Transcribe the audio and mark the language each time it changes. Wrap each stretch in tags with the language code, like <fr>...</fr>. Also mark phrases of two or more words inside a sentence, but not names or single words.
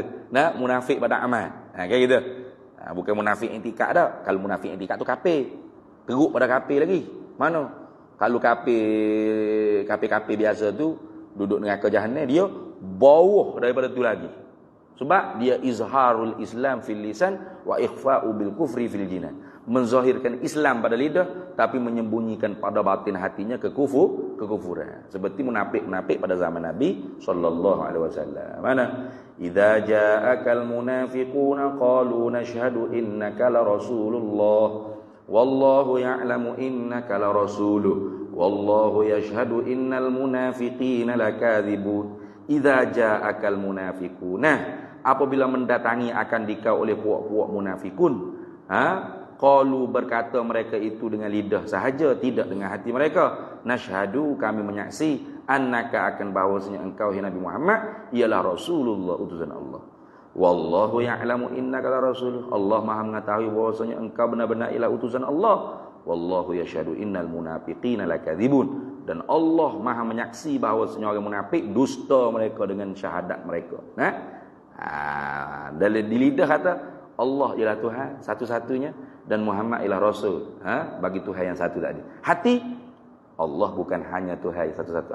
<ms>Munafik pada amal, kayak gitu. Bukan munafik i'tiqad dah. Kalau munafik i'tiqad tu kafir, teruk pada kafir lagi. Mana? Kalau kafir biasa tu duduk neraka jahanam, dia bawah daripada tu lagi. Sebab dia</ms> <ar>إظهار الإسلام في اللسان وإخفاء الكفر في الجنان.</ar> <ms>Menzahirkan Islam pada lidah tapi menyembunyikan pada batin hatinya kekufuran. Seperti munafik-munafik pada zaman Nabi</ms> <ar>صلى الله عليه وسلم.</ar> <ms>Mana?</ms> <ar>إذا جاءك المنافقون قالوا نشهد إنك لرسول الله. والله يعلم إنك لرسوله والله يشهد إن المنافقين لكاذبون. إذا جاءك المنافقون,</ar> <ms>apabila mendatangi akan dikau oleh puak-puak munafikun, qalu berkata mereka itu dengan lidah sahaja, tidak dengan hati mereka. Nashhadu, kami menyaksi, annaka akan bahwasanya engkau Nabi Muhammad ialah Rasulullah, utusan Allah.</ms> <ar>والله يعلم إنك لرسول.</ar> <ms>Allah Maha mengetahui bahwasanya engkau benar-benar ialah utusan Allah.</ms> <ar>والله يشهد إن المنافقين لكاذبون.</ar> <ms>Dan Allah Maha menyaksi bahwasanya orang munafik dusta mereka dengan syahadat mereka. Dalam di lidah kata Allah ialah Tuhan satu-satunya dan Muhammad ialah rasul. Bagi Tuhan yang satu tadi. Hati Allah bukan hanya Tuhan satu-satu.</ms>